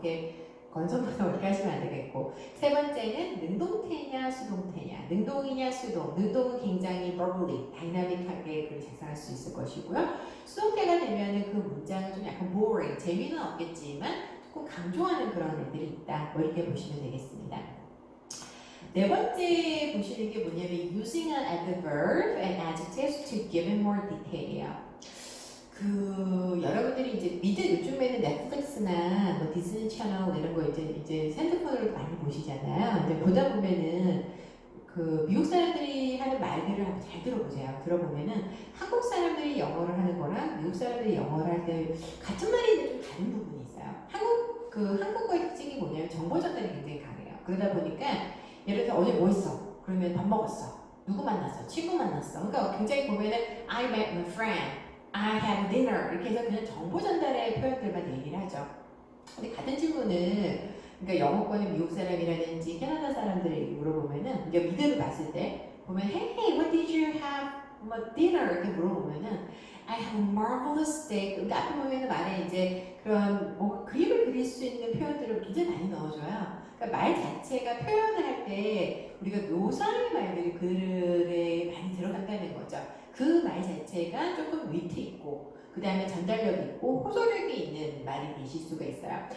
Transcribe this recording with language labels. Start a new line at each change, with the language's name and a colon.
Korean: 이렇게 건성건성 그렇게 하시면 안 되겠고, 세 번째는 능동태냐 수동태냐, 능동이냐 수동, 능동은 굉장히 verbally, 다이나믹하게 글을 작성할 수 있을 것이고요. 수동태가 되면은 그 문장은 좀 약간 boring, 재미는 없겠지만 조금 강조하는 그런 애들이 있다. 뭐 이렇게 보시면 되겠습니다. 네 번째 보시는 게 뭐냐면
English: using an adverb and adjectives to give it more detail이에요.
Korean: 그 여러분들이 이제 요즘에는 넷플릭스나 뭐 디즈니 채널 이런 거 이제 핸드폰으로 많이 보시잖아요. 근데 보다 보면은 그 미국 사람들이 하는 말들을 한번 잘 들어보세요. 들어보면은 한국 사람들이 영어를 하는 거랑 미국 사람들이 영어를 할 때 같은 말인데 좀 다른 부분이 있어요. 한국어의 특징이 뭐냐면 정보 전달이 굉장히 강해요. 그러다 보니까 예를 들어서 어제 뭐 했어? 그러면 밥 먹었어. 누구 만났어? 친구 만났어. 그러니까 굉장히 보면은
English: I met my friend. I had dinner
Korean: 이렇게 해서 그냥 정보 전달의 표현들만 얘기를 하죠. 근데 같은 질문을 그러니까 영어권의 미국 사람이라든지 캐나다 사람들이 물어보면은 이제 미드를 봤을 때 보면
English: Hey, what did you have for dinner?
Korean: 이렇게 물어보면은
English: I have a marvelous steak.
Korean: 그러니까 앞에 보면은 말에 이제 그런 뭐 그림을 그릴 수 있는 표현들을 굉장히 많이 넣어줘요. 그러니까 말 자체가 표현을 할 때 우리가 묘사의 말들이 글에 많이 들어간다는 거죠. 그 말 자체가 조금 위트 있고 그 다음에 전달력이 있고 호소력이 있는 말이 되실 수가 있어요.